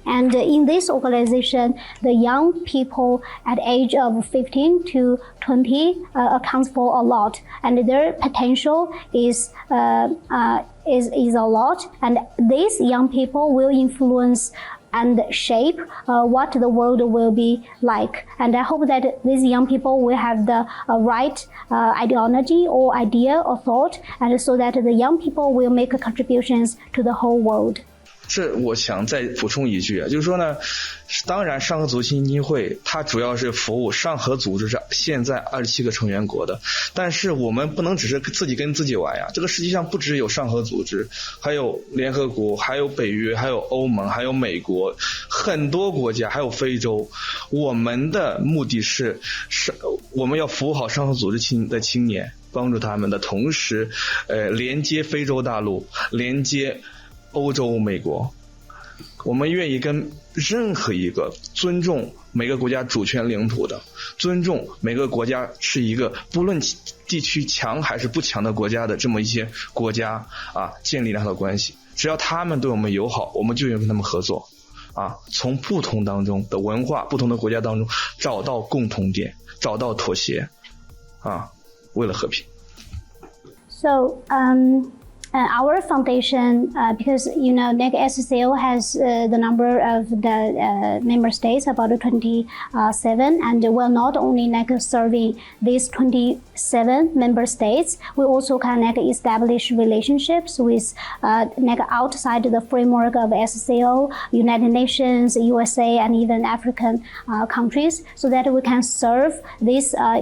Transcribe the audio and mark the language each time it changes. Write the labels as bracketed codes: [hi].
[en] And in this organization, the young people at age of 15 to 20 accounts for a lot, and their potential is a lot. And these young people will influence and shape what the world will be like. And I hope that these young people will have the right ideology or idea or thought, and so that the young people will make contributions to the whole world. [zh] 这我想再补充一句啊，就是说呢，当然上合组织基金会它主要是服务上合组织是现在27个成员国的，但是我们不能只是自己跟自己玩呀，这个实际上不只有上合组织，还有联合国，还有北约，还有欧盟，还有美国，很多国家，还有非洲。我们的目的是我们要服务好上合组织的青年，帮助他们的同时连接非洲大陆，连接欧洲、美国，我们愿意跟任何一个尊重每个国家主权领土的，尊重每个国家是一个不论地区强还是不强的国家的这么一些国家啊，建立良好的关系。只要他们对我们友好，我们就愿意跟他们合作啊，从不同当中的文化、不同的国家当中找到共同点，找到妥协啊，为了和平。 [en] So, our foundation, because NEC SCO has the number of the member states, about 27, and we're not only NEC serving these 27 member states, we also can NEC establish relationships with NEC outside the framework of SCO, United Nations, USA, and even African countries, so that we can serve these